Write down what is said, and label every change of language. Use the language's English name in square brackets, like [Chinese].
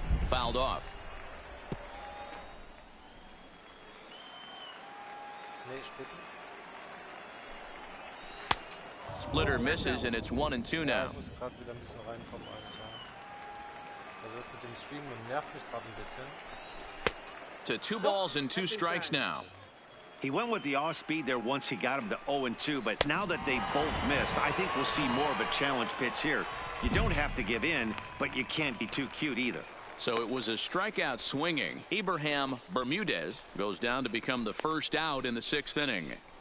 [English] Fouled off. [German] Nee, Splitten. [English] Splitter misses, and it's 1-2 [German] Ja, [English] now. [German] ich muss gerade wieder ein bisschen reinkommen, Alter. Also das mit dem Streamen nervt mich gerade ein bisschen. [English] To 2 balls and 2 strikes now. He went with the off speed there once he got him to 0-2, but now that they both missed, I think we'll see more of a challenge pitch here. You don't have to give in, but you can't be too cute either. So it was a strikeout swinging. Abraham Bermudez goes down to become the first out in the 6th inning.